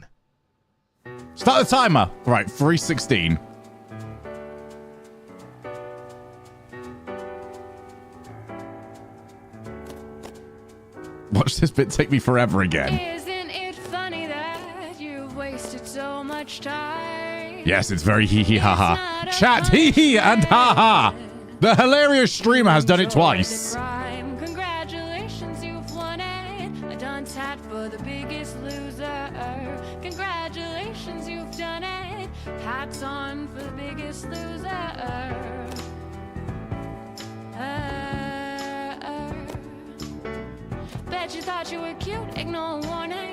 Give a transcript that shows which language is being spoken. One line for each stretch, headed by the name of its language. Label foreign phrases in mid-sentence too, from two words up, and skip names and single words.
English: Start the timer. Right, 3:16. Watch this bit take me forever again. Isn't it funny that you've wasted so much time? Yes, it's very hee hee ha ha. Chat hee hee and ha ha. The hilarious streamer has done it twice. Congratulations, you've won it. A done tat for the biggest loser. Congratulations, you've done it. Hats on for the biggest loser. Bet you thought you were cute, ignore warning.